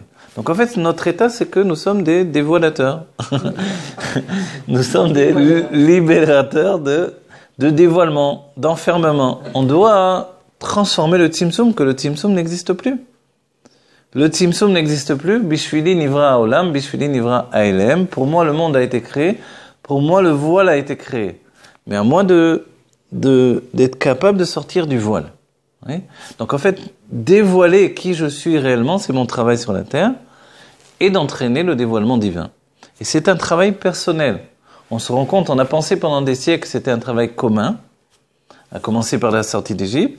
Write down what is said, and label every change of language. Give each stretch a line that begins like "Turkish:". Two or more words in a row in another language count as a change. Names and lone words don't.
French: Donc en fait, notre état, c'est que nous sommes des dévoilateurs. Nous sommes des libérateurs de dévoilement, d'enfermement. On doit transformer le Tzimtzum, que le Tzimtzum n'existe plus. Le Tzimtzum n'existe plus.
Hebrew: בשבילי נברא עולם, בשבילי נברא העלם.
French: Pour moi, le monde a été créé. Pour moi, le voile a été créé. Mais à moi d'être capable de sortir du voile. Oui. Donc en fait, dévoiler qui je suis réellement, c'est mon travail sur la terre, et d'entraîner le dévoilement divin. Et c'est un travail personnel. On se rend compte, on a pensé pendant des siècles que c'était un travail commun, à commencer par la sortie d'Égypte.